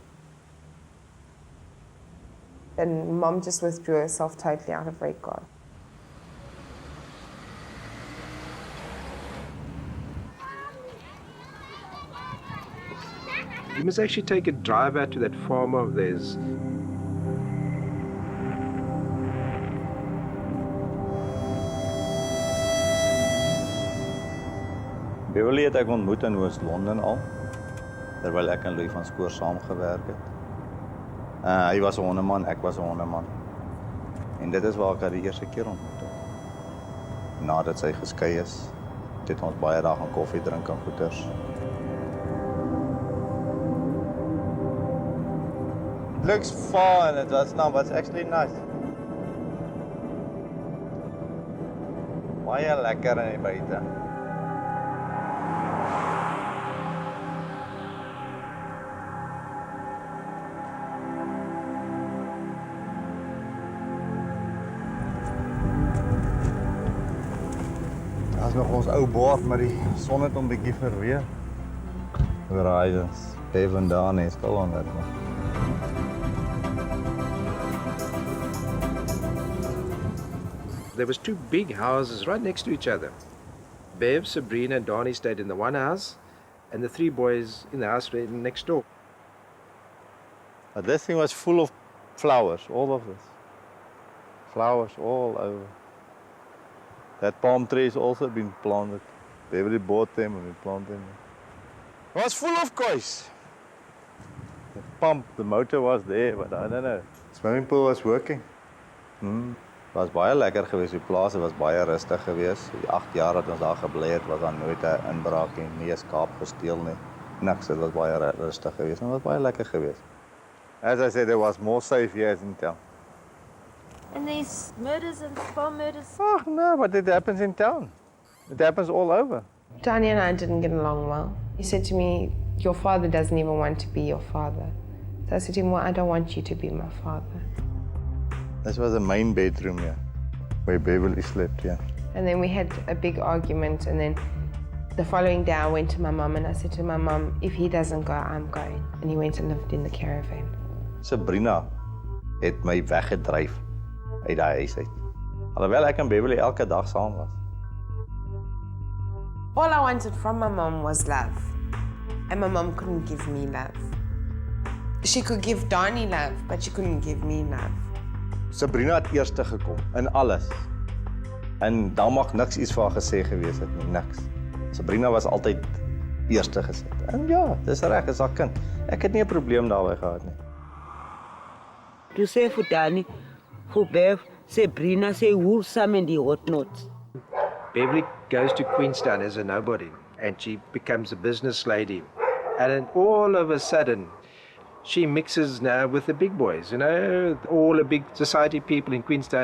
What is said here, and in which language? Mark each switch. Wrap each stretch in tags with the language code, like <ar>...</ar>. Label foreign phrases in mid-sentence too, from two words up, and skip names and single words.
<en>And Mom just withdrew herself totally out of Red Guard. You must actually take a drive out to that farm of theirs.</en> <af>Beverly het ek ontmoet in Oost-London al, terwyl ek en Louis van Schoor saamgewerk het. Hy was 'n hondeman, ek was 'n hondeman. En dit is waar ek haar die eerste keer ontmoet het. Nadat sy geskei is, het ons baie dae gaan koffie drink en goeters.</af> <en>Looks fun, it was actually nice.</en> <af>Baie lekker in die buite. Daar's nog ons ou bord, maar die son het hom bietjie verweer. Horizons, even daar nie, skal aan dit.</af> <en>There was 2 big houses right next to each other. Bev, Sabrina, and Donnie stayed in the one house, and the 3 boys in the house right next door. But this thing was full of flowers, all of this. Flowers all over. That palm tree has also been planted. Beverly bought them and we planted them. It was full of kois. The pump, the motor was there, but I don't know. The swimming pool was working.</en> <af>Het was baie lekker geweest, die plaas was baie rustig geweest. Die 8 jaar dat ons daar gebly het, was daar nooit 'n inbraak nie, nie 'n skaap gesteel nie. niks, dit was baie rustig geweest en dit was baie lekker geweest.</af> <en>As I said, there was more safe here in town. And there's murders and farm murders. Oh, no, but it happens in town. It happens all over. Johnny and I didn't get along well. He said to me, your father doesn't even want to be your father. So I said to him, well, I don't want you to be my father. This was the main bedroom here, where Beverly slept, yeah. And then we had a big argument, and then the following day I went to my mum and I said to my mum, if he doesn't go, I'm going. And he went and lived in the caravan.</en> <af>Sabrina het my weggedryf uit daai huis uit. Alhoewel ek en Beverly elke dag saam was.</af> <en>All I wanted from my mum was love. And my mum couldn't give me love. She could give Donnie love, but she couldn't give me love.</en> <af>Sabrina het eerste gekom in alles. En dan mag niks iets vir haar gesê gewees het nie, niks. Sabrina was altyd eerste gesit. En ja, dis reg, is haar kind. Ek het nie 'n probleem daarmee gehad nie.</af> <en>To say for Danny, for Bev, Sabrina, say wholesome in the whatnot. Beverly goes to Queenstown as a nobody and she becomes a business lady. And then all of a sudden, she mixes now with the big boys, you know, all the big society people in Queenstown.</en>